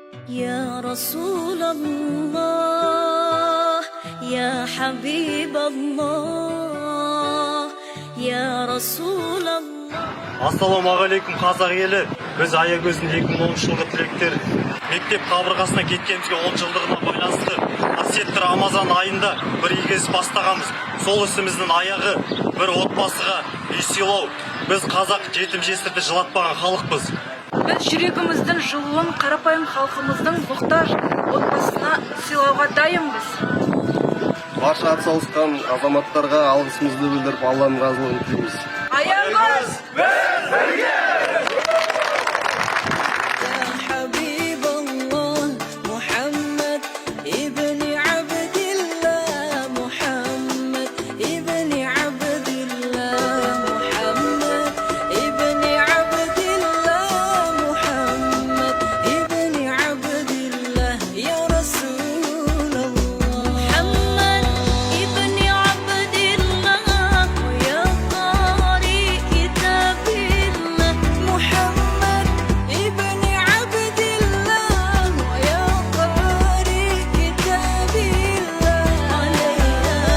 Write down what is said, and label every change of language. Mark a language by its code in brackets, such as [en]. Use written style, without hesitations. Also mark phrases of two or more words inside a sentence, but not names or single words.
[ar] يا رسول الله يا حبيب الله يا رسول الله. [kk] Ассалаумағалейкум қазақ елі. Біз Аягөздің 2010 жылғы түлектер. Мектеп қабырғасына кеткенімізге 10 жылдығына байланысты қасиетті Рамазан айында бір игі іс бастағанбыз. Сол ісіміздің аяғы бір отбасыға үй сыйлау. Біз қазақ жетім жесірді жылатпаған халықпыз. Біз жүрегіміздің жылуын қарапайым халқымыздың мұқтаж отбасына сыйлауға дайынбыз. Барша атсалысқан азаматтарға алғысымызды білдіріп, Алланың разылығын тілейміз. Аягөз [ar] يا حبيب الله محمد ابن عبد الله محمد ابن عبد الله محمد ابن عبد الله محمد ابن عبد الله يا رسول الله محمد ابن عبد الله ويا قارئ كتاب الله محمد ابن عبد الله ويا قارئ كتاب الله عليها